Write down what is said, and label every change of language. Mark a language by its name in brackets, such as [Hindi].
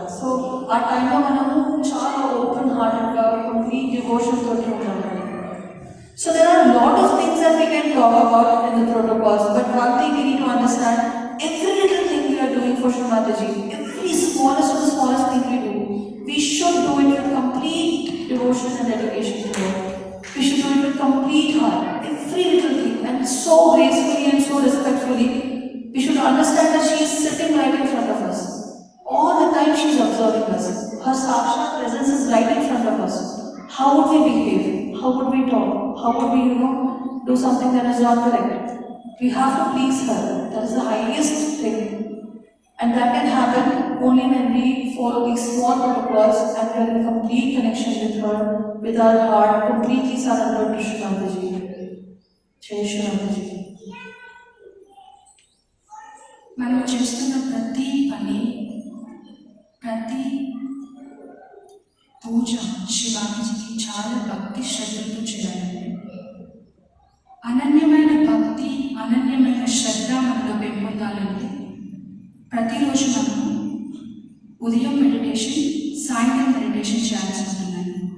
[Telugu] So ఆ టైంలో మనము చాలా ఓపెన్ హార్టెడ్గా కంప్లీట్ డివోషన్ తోటి ఉండాలి. [English] So there are a lot of things that we can talk about in the protocols, but one thing we need to understand, every little thing we are doing for Shrimataji, every smallest to the smallest thing we do, we should do it with complete devotion and dedication to her. We should do it with complete heart, every little thing, and so gracefully and so respectfully. We should understand that she is sitting right in front of us. All the time she is observing us. Her Sakshat presence is right in front of us. How would we behave? How would we talk? How would we, do something that is not correct? We have to please her. That is the highest thing. And that can happen only when we follow these small protocols and we are in complete connection with her, with our heart, completely surrendered to Shrimataji. Jai Shrimataji. [Telugu] మనం చేస్తున్న ప్రతి పని ప్రతి పూజ శివాజీకి చాలా భక్తి శ్రద్ధలతో చేయాలండి. అనన్యమైన భక్తి అనన్యమైన శ్రద్ధ మనలో పెంపొందాలంటే ప్రతిరోజు మనం ఉదయం మెడిటేషన్ సాయంత్రం మెడిటేషన్ చేయాల్సి ఉంటున్నాయి.